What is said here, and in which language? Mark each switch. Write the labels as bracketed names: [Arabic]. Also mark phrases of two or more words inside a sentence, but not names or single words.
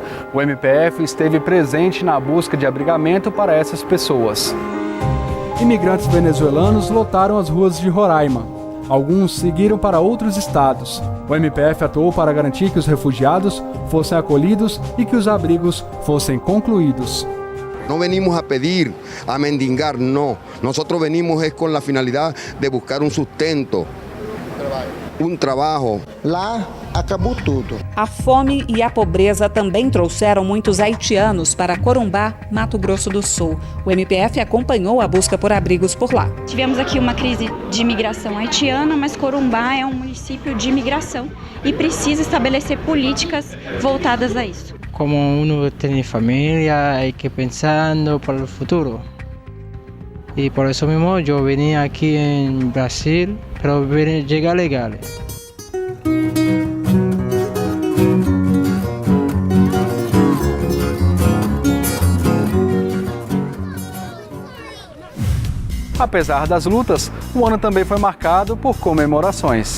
[Portuguese] O MPF esteve presente na busca de abrigamento para essas pessoas. Imigrantes venezuelanos lotaram as ruas de Roraima. Alguns seguiram para outros estados. O MPF atuou para garantir que os refugiados fossem acolhidos e que os abrigos fossem concluídos. [Spanish] No venimos a pedir, a mendigar, no. Nosotros venimos es con la finalidad de buscar un sustento, [Portuguese] um trabalho. Lá acabou tudo. A fome e a pobreza também trouxeram muitos haitianos para Corumbá, Mato Grosso do Sul. O MPF acompanhou a busca por abrigos por lá. Tivemos aqui uma crise de imigração haitiana, mas Corumbá é um município de imigração e precisa estabelecer políticas voltadas a isso. [Spanish] Como uno tiene familia, hay que pensando para el futuro. y por eso mismo yo venía aquí en Brasil para llegar legal. [Portuguese] Apesar das lutas, o ano também foi marcado por comemorações.